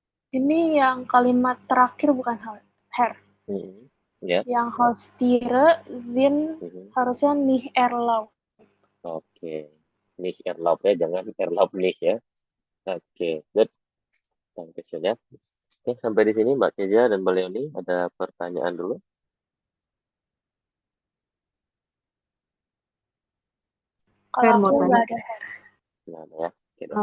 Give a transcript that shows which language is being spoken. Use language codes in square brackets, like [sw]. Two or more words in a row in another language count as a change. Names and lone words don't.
[id] Ini yang kalimat terakhir bukan Herr. Ya. [de] Yang Haustiere sind harusnya nicht erlaubt. [id] Oke. [de] Nicht erlaubt [id] ya, jangan [de] erlaubt nicht [id] ya. Oke, good. Dankeschön ya. Oke, sampai di sini Mbak Teja dan Mbak Leoni ada pertanyaan dulu. Kalau mau aku tanya. nggak ada Herr. Nah, ya. Oke, Ah.